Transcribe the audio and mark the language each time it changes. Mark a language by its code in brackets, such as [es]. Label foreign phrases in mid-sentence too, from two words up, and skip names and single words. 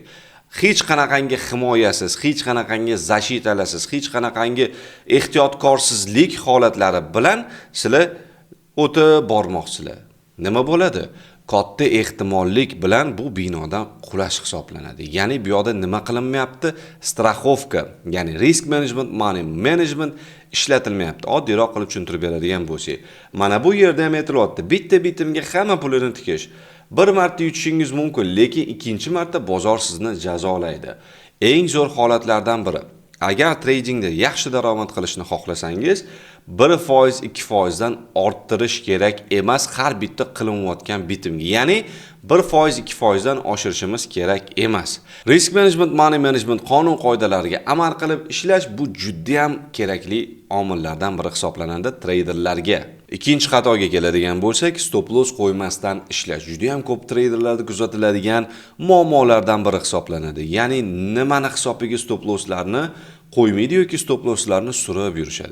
[uz] Hech qanaqangi himoyasiz, hech qanaqangi zashitalarsiz, hech qanaqangi ehtiyotkorsizlik holatlari bilan sizlar o'tib bormoqsizlar. Nima bo'ladi? Katta ehtimollik bilan bu binodan qulash hisoblanadi. Ya'ni bu yoqda nima qilinmayapti? Strafovka, ya'ni [en] risk management, money management [uz] ishlatilmayapti. Oddiyroq qilib tushuntirib beradigan bo'lsak, mana bu yerda ham aytilyapti. Bitta bitimga hamma pulini tikish. Bir marta yutishingiz mumkin, lekin ikkinchi marta bozor sizni jazolaydi. Eng zo'r holatlardan biri. Agar tradingda yaxshi daromad qilishni xohlasangiz, 1%, 2% dan orttirish kerak emas har bitta qilinayotgan bitimga. Ya'ni 1%, 2% dan oshirishimiz kerak emas. [en] Risk management, money management [uz] qonun-qoidalariga amal qilib ishlash bu juda ham kerakli omillardan biri hisoblanadi treyderlarga. Ikkinchi xatoga keladigan bo'lsak, [en] stop loss [uz] qo'ymasdan ishlash. Juda ham ko'p treyderlarda kuzatiladigan muammolardan biri hisoblanadi. Ya'ni nimani hisobiga [en] stop losslarni [uz] qo'ymaydi yoki [en] stop losslarni [uz] surib yurishadi.